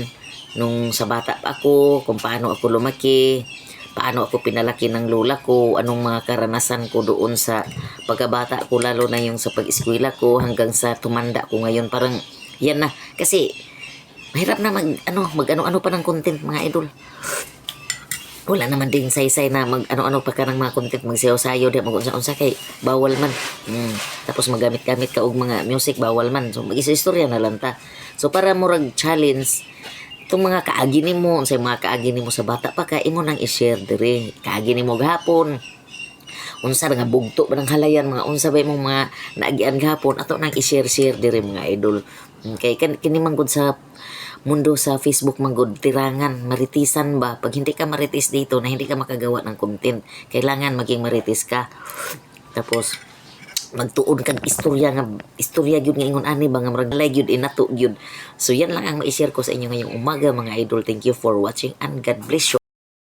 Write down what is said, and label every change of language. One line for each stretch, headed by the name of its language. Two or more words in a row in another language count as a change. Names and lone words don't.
Filipino: Nung sa bata pa ako, kung paano ako lumaki, paano ako pinalaki ng lola ko, anong mga karanasan ko doon sa pagkabata ko, lalo na yung sa pag-eskwela ko hanggang sa tumanda ko ngayon. Parang yan na. Kasi mahirap na mag-ano-ano pa ng content mga idol. Wala naman din saysay na mag-ano-ano pa ka ng mga content,
Cebuano: magsayaw-sayaw, di mag-unsa-unsa kay bawal man. Tapos magamit-gamit ka og mga music, bawal man. So mag-isa-istorya na lang ta. So para murag challenge, itong mga kaagi nimo, unsay mga kaagi nimo sa bata pa ka, imo nang i-share diri. Kaagi nimo gahapon. Unsa nga bugto ba ng halayan, mga unsa ba imong mga naagian gahapon, ato nang i-share diri mga idol. Kay kini manggod sa mundo sa Facebook manggod tirangan, maritisan ba?
Filipino: Pag hindi ka maritis dito na hindi ka makagawa ng content, kailangan maging maritis ka.
Cebuano: Tapos magtuon kag istorya gyud nga ingon ani ba nga murag lay gyud inato gyud.
Filipino: So yan lang ang ma-share ko sa inyo ngayong umaga mga idol.
English: Thank you for watching and God bless you.